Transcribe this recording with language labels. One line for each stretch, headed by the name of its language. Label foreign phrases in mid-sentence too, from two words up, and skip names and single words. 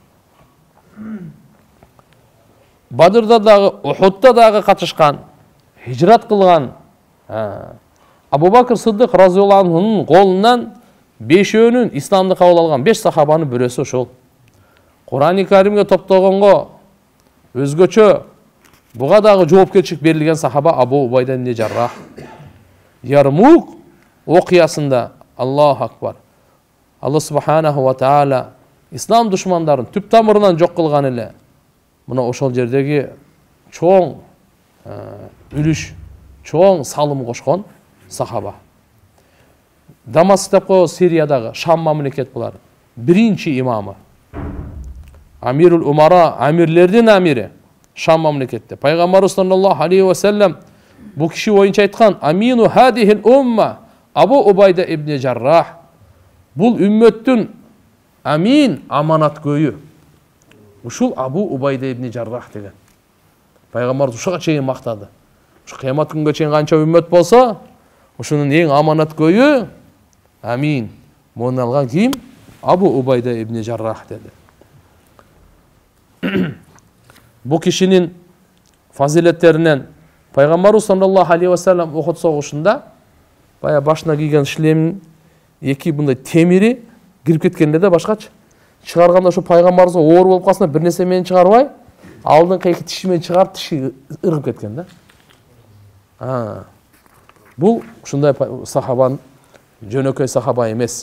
Kyrgyz: Бадырда дагы, Ухудда дагы катышкан, хижрат кылган Абу Бакр Сыддык
Arabic: رضي الله عنه
Kyrgyz: колунан 5өөнүн исламды кабыл алган 5 сахабанын бирөөсү ошол. Кур'ан-ы Каримге топтогонго өзгөчө буга дагы жоопкерчилик берилген сахаба Абу Убайда ибн Жаррах. Ярмук окуясында
Arabic: الله أكبر.
Kyrgyz: Алла
Arabic: سبحانه وتعالى
Kyrgyz: ислам душмандарын түп тамырынан жок кылган эле. Мына ошол жердеги чоң үлүш, чоң салым кошкон сахаба. Дамаск деп коебуз, Сириядагы Шам мамлекет булар. Биринчи имамы.
Arabic: أمير الأمراء,
Kyrgyz: амирлердин амири Шам мамлекетте. Пайгамбар
Arabic: صلى الله عليه وسلم
Kyrgyz: бу киши боюнча айткан:
Arabic: "أمين هذه الأمة
Kyrgyz: Абу Убайда ибн Жаррах." Бул үммөттүн амин, аманаткөйү. Ушул Абу Убайда ибн Жаррах деген. Пайгамбар ушуга чейин мактады. Ушу кыямат күнгө чейин канча үммөт болсо, ушунун эң аманаткөйү амин. Муну алган ким? Абу Убайда ибн Жаррах деди. Бу кишинин фазилеттеринен Пайгамбар
Arabic: صلى الله عليه وسلم
Kyrgyz: Ухуд согушунда бая башына кийген шлемин эки мындай темири кирип кеткенде да башкачы. Чыгарганда ошо пайгамбарыбызга оор болуп калсына бир нерсе менен чыгарбай, алдыңкы эки тиши менен чыгарып тиши ыргып кеткен да. Бул ушундай сахабанын жөнөкөй сахаба эмес.